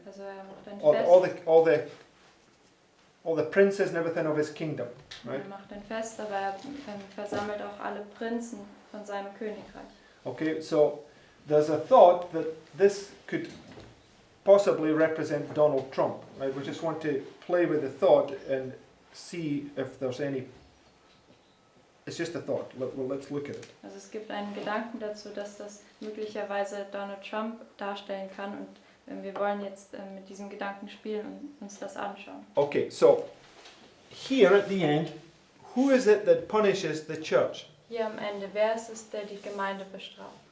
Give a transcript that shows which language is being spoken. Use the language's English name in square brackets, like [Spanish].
[German] Also er macht ein Fest. [English] All the princes and everything of his kingdom, right? [German] Er macht ein Fest, aber er versammelt auch alle Prinzen von seinem Königreich. [English] Okay, so there's a thought that this could possibly represent Donald Trump. Right? We just want to play with the thought and see if there's any. It's just a thought. Well, let's look at it. [German] Also es gibt einen Gedanken dazu, dass das möglicherweise Donald Trump darstellen kann und wir wollen jetzt mit diesem Gedanken spielen und uns das anschauen. [English] Okay, so here at the end, who is it that punishes the church? [German] Hier am Ende, wer ist es, der die Gemeinde bestraft?